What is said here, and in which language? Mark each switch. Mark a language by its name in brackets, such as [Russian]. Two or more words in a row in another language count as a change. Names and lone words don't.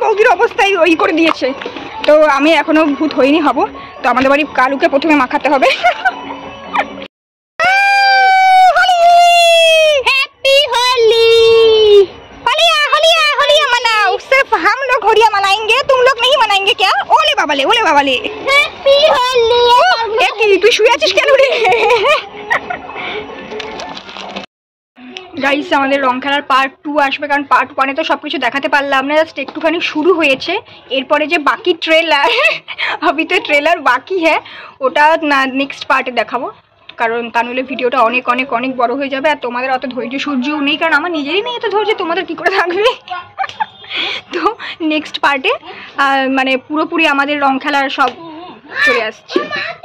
[Bangla] অবস্থায় ওই করে দিয়েছে। তো আমি এখনো ভূত হইনি, হব। তো আমাদের বাড়ি কালুকে প্রথমে মাখাতে হবে। [Hindi] हैप्पी होली, होलिया होलिया होलिया मनाओ। सिर्फ हम लोग होलिया मनाएंगे, तुम लोग नहीं मनाएंगे क्या? ओले बाबा ले, ओले बाबा ले। हैप्पी होली। एक तू [Bangla] শুয়ে আছিস কেন রে? গাইস আমাদের রং খেলার পার্ট 2 আসবে, কারণ পার্ট 1 তো সবকিছু দেখাতে পারলাম না, জাস্ট একটুখানি শুরু হয়েছে। এরপরে যে বাকি ট্রেলার, [Hindi] अभी तो ट्रेलर বাকি है, [Bangla] ওটা নেক্সট পার্টে দেখাবো, কারণ তা নইলে ভিডিওটা অনেক অনেক অনেক বড় হয়ে যাবে। আর তোমাদের অত ধৈর্য সূর্যও নেই, কারণ আমার নিজেরই নেই এত ধৈর্য, তোমাদের কী করে থাকবে। তো নেক্সট পার্টে মানে পুরোপুরি আমাদের রং খেলার সব চলে আসছে।